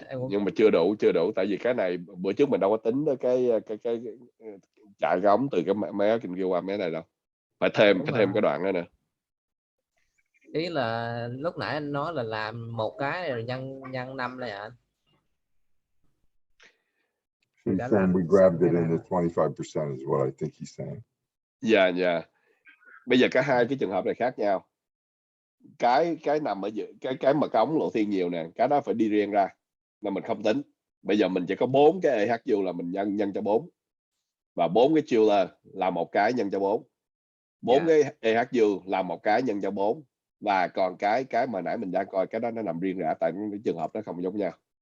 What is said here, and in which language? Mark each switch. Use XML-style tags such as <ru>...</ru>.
<vi>nhưng mà chưa đủ, tại vì cái này bữa trước mình đâu có tính tới cái chạy cái ống từ cái mé kia qua mé này đâu, phải thêm cái đoạn đó nữa. Ý là lúc nãy anh nói là làm một cái rồi nhân 5 này anh.</vi> <en>He's saying we grabbed it in the 25% is what I think he's saying.</en> <vi>Dạ. Bây giờ cả hai cái trường hợp này khác nhau. Cái nằm ở giữa cái mà cái ống lộ thiên nhiều nè, cái đó phải đi riêng ra, nên mình không tính. Bây giờ mình chỉ có 4 cái EHU là mình nhân cho 4, và 4 cái chiller là một cái nhân cho 4, 4 cái EHU là một cái nhân cho 4, và còn cái mà nãy mình đang coi, cái đó nó nằm riêng rẽ, tại cái trường hợp nó không giống nhau.</vi>